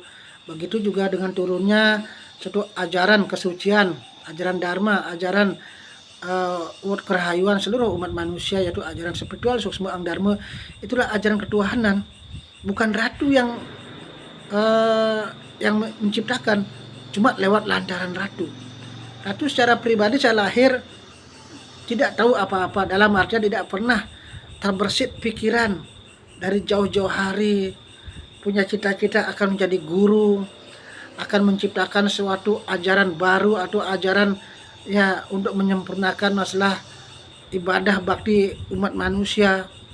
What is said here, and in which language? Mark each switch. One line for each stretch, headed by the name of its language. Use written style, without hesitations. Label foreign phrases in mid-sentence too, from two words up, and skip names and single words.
Indonesian: Begitu juga dengan turunnya suatu ajaran kesucian, ajaran Dharma, ajaran kerahayuan seluruh umat manusia, yaitu ajaran spiritual Suksma Ang Dharma. Itulah ajaran ketuhanan, bukan ratu yang menciptakan, cuma lewat lantaran ratu. Ratu secara pribadi saya lahir tidak tahu apa-apa, dalam artian tidak pernah terbersit pikiran dari jauh-jauh hari, punya cita-cita akan menjadi guru, akan menciptakan suatu ajaran baru atau ajaran untuk menyempurnakan masalah ibadah bakti umat manusia.